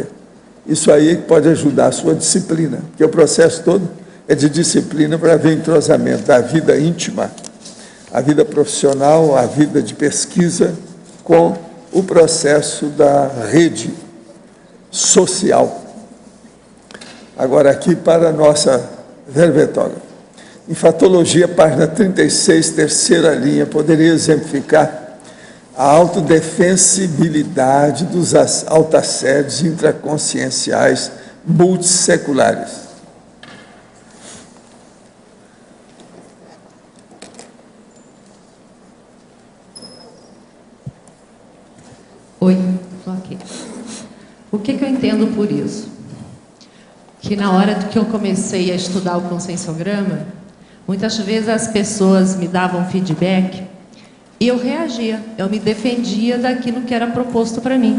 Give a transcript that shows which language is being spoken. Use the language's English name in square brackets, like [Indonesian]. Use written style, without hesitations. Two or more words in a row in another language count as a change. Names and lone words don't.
[Portuguese] Isso aí pode ajudar a sua disciplina, porque o processo todo é de disciplina para ver o entrosamento da vida íntima, a vida profissional, a vida de pesquisa, com o processo da rede social. Agora, aqui para a nossa verbetógrafa. Em Fatologia, página 36, terceira linha, poderia exemplificar a autodefensibilidade dos autassédios intraconscienciais multisseculares. Oi, estou aqui. O que eu entendo por isso? Que na hora que eu comecei a estudar o conscienciograma, muitas vezes as pessoas me davam feedback e eu reagia, eu me defendia daquilo que era proposto para mim.